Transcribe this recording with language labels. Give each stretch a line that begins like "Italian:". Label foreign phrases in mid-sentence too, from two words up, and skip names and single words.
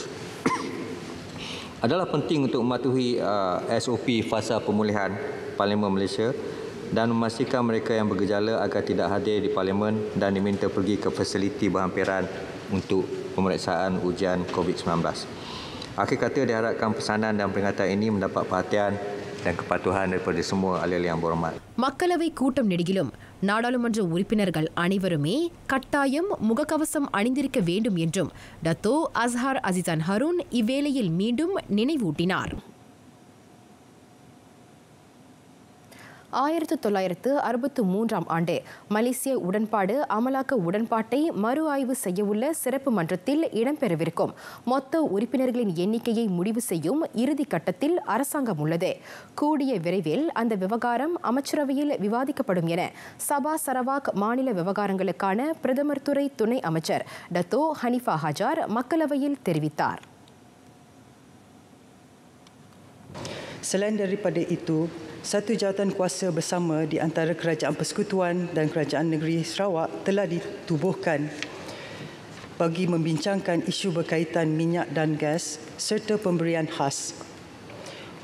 Malay: Adalah penting untuk mematuhi SOP fasa pemulihan Parlimen Malaysia dan memastikan mereka yang bergejala agar tidak hadir di Parlimen dan diminta pergi ke fasiliti berhampiran untuk pemeriksaan ujian COVID-19. Akhir kata diharapkan pesanan dan peringatan ini mendapat perhatian dan kepatuhan daripada semua ahli-ahli yang berhormat.
Tamil: மக்களவை கூட்டம் நெடுகிலும் நாடாளுமன்ற உறுப்பினர்கள் அனைவருமே கட்டாயம் முகக்கவசம் அணிந்திருக்க வேண்டும் என்றும் டத்தோ அஸ்ஹார் அசிசான் ஹருன் இவ்வேளையில் மீண்டும் நினைவூட்டினார். 1963 ஆண்டு மலேசிய உடன்பாடு அமலாக்க உடன்பாட்டை மறு ஆய்வு செய்யவுள்ள சிறப்பு மன்றத்தில் இடம்பெறவிருக்கும் மொத்த உறுப்பினர்களின் எண்ணிக்கையை முடிவு செய்யும் இறுதி கட்டத்தில் அரசாங்கம் உள்ளது. கூடிய விரைவில் அந்த விவகாரம் அமைச்சரவையில் விவாதிக்கப்படும் என சபா சரவாக் மாநில விவகாரங்களுக்கான பிரதமர் துறை துணை அமைச்சர் டத்தோ ஹனிஃபா ஹஜார் மக்களவையில் தெரிவித்தார்.
Malay: Selain daripada itu, satu jawatan kuasa bersama di antara Kerajaan Persekutuan dan Kerajaan Negeri Sarawak telah ditubuhkan bagi membincangkan isu berkaitan minyak dan gas serta pemberian khas.